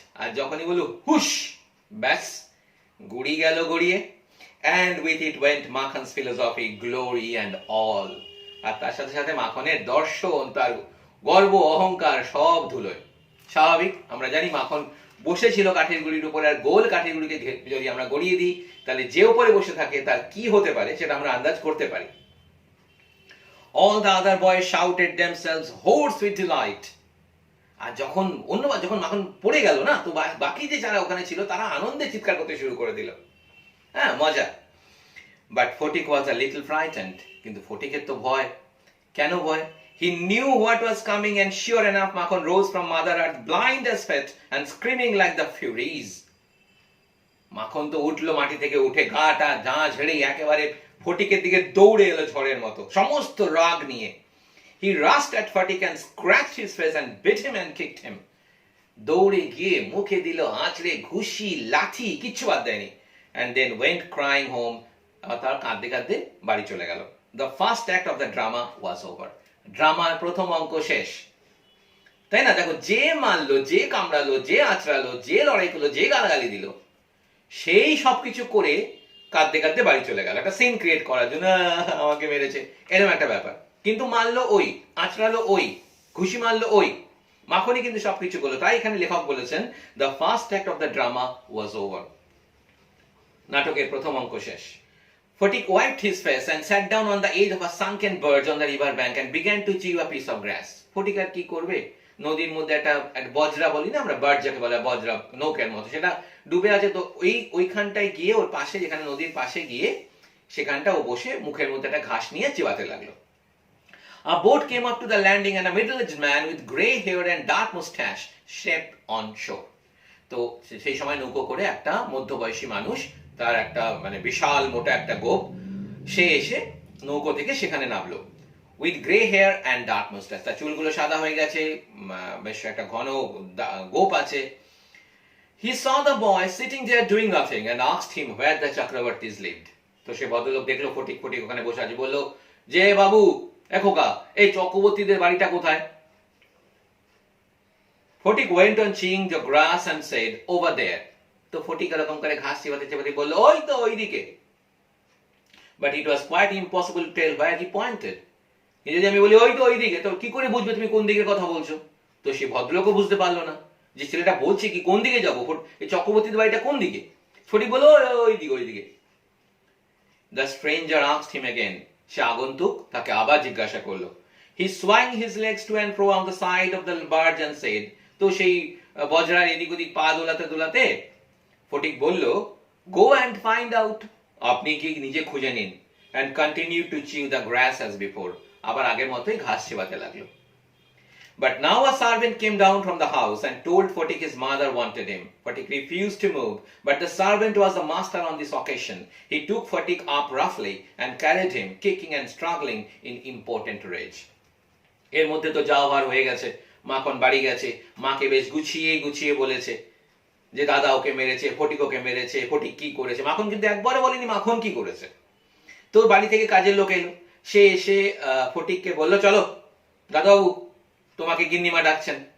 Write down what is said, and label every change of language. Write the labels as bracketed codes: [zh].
[bn] আর যখনই বললো হুশ, ব্যাস গুড়ি গেল গড়িয়ে। [en] and with it went Makhan's philosophy, glory and all. [bn] আর তার সাথে সাথে মাখনের দর্শন, তার গর্ব, অহংকার সব ধুলোয়। স্বাভাবিক, আমরা জানি মাখন বসেছিল কাঠের গুড়ির উপরে, আর গোল কাঠের গুড়িকে যদি আমরা গড়িয়ে দিই তাহলে যে উপরে বসে থাকে তার কি হতে পারে সেটা আমরা আন্দাজ করতে পারি। [en] All the other boys shouted themselves hoarse with delight. [bn] আর যখন মাখন পড়ে গেল না, তো বাকি যে যারা ওখানে ছিল তারা আনন্দে চিৎকার করতে শুরু করে দিল। হ্যাঁ, মজা। [en] But Photik was a little frightened. [bn] কিন্তু ফটিকের তো ভয়। কেন ভয়? [en] He knew what was coming, and sure enough Makhon rose from Mother Earth blind as fate and screaming like the Furies. [bn] মাখন তো উঠলো মাটি থেকে, উঠে গাটা ঝাঁ ঝেড়ে একেবারে ফটিকের দিকে দৌড়ে এলো ঝড়ের মতো, সমস্ত রাগ নিয়ে। [en] He rushed at Photik and scratched his face and bit him and kicked him. [bn] দৌড়ে গিয়ে মুখে দিল আঁচড়ে, ঘুষি, লাঠি, কিচ্ছু বাদ দেয়নি। [en] And then went crying home. [bn] তার কাঁদতে কাঁদতে বাড়ি চলে গেল। [en] The first act of the drama was over. [bn] ড্রামার প্রথম অঙ্ক শেষ, তাই না? দেখো, যে মারলো, যে কামড়ালো, যে আঁচড়ালো, যে লড়াই করলো, যে গালাগালি দিল, সেই সবকিছু করে কাঁদতে কাঁদতে বাড়ি চলে গেল, একটা সিন ক্রিয়েট করার জন্য, আমাকে মেরেছে, এরকম একটা ব্যাপার। কিন্তু মারলো ওই, আঁচড়ালো ওই, ঘুষি মারলো ওই, মাখনই কিন্তু সবকিছু করলো। তাই এখানে লেখক বলেছেন [en] the first act of the drama was over. [bn] নাটকের প্রথম অঙ্ক শেষ। [en] Photik wiped his face and sat down on the edge of a sunken birch on the river bank and began to chew a piece of grass. [bn] Photik আর কি করবে? নদীর মধ্যে একটা বজরা বলি না আমরা, বার্ড যাকে বলে, বজরা নৌকার মতো, সেটা ডুবে আছে। তো ওইখানটায় গিয়ে, ওর পাশে, যেখানে নদীর পাশে গিয়ে সেখানটা ও বসে মুখের মধ্যে একটা ঘাস নিয়ে চিবাতে লাগলো। [en] A boat came up to the landing and a middle-aged man with grey hair and dark mustache stepped on shore. [bn] তো সেই সময় নৌকো করে একটা মধ্যবয়সী মানুষ, তার একটা মানে বিশাল মোটা একটা গোপ, সে এসে নৌকো থেকে সেখানে নামলো। [en] with grey hair and dark moustache, [bn] তার চুলগুলো সাদা হয়ে গেছে, বেশ একটা ঘন গোপ আছে। [en] He saw the boy sitting there doing nothing and asked him where the Chakravartis lived. [bn] তো সে ভদ্রলোক দেখলো ফটিক ওখানে বসে আছে, বললো, যে বাবু, খোকা, এই চক্রবর্তীদের বাড়িটা কোথায়? [en] Photik went on chewing the grass and said, over there. [bn] তো ফটিক এরকম করে ঘাস চিবাতে চিবাতে বললো, ওই তো ওইদিকে। [en] But it was quite impossible to tell where he pointed. [bn] যদি আমি বলি ওই তো ওইদিকে, তো কি করে বুঝবে তুমি কোন দিকের কথা বলছো? তো সে ভদ্রলোকও বুঝতে পারলো না যে ছেলেটা বলছে কি, কোন দিকে যাবো, এই চক্রবর্তীদের বাড়িটা কোন দিকে। ফটিক বললো, ওইদিকে। [en] The stranger asked him again. [bn] সে আগন্তুক তাকে আবার জিজ্ঞাসা করলো। [en] He swung his legs to and fro on the side of the barge and said, [bn] তো সেই বজরার এদিক ওদিক পা দোলাতে দোলাতে ফটিক বলল, [en] go and find out. [bn] আপনি কি নিজে খুঁজে নিন। [en] And continue to chew the grass as before. [bn] আবার আগের মতোই ঘাস চেবাতে লাগলো। [en] But now a servant came down from the house and told Photik his mother wanted him. Photik refused to move, but the servant was the master on this occasion. He took Photik up roughly and carried him, kicking and struggling in impotent rage. [bn] এর মধ্যে তো যাওয়া ভার হয়ে গেছে, মাখন বাড়ি গেছে, মাকে বেশ গুছিয়ে গুছিয়ে বলেছে যে দাদা ওকে মেরেছে, ফটিক ওকে মেরেছে, ফটিক কি করেছে। মাখন কিন্তু একবারে বলেনি মাখন কি করেছে। তো বাড়ি থেকে কাজের লোক এলো, সে এসে ফটিককে বলল চলো দাদাবাবু তোমাকে গিন্নিমা ডাকছেন।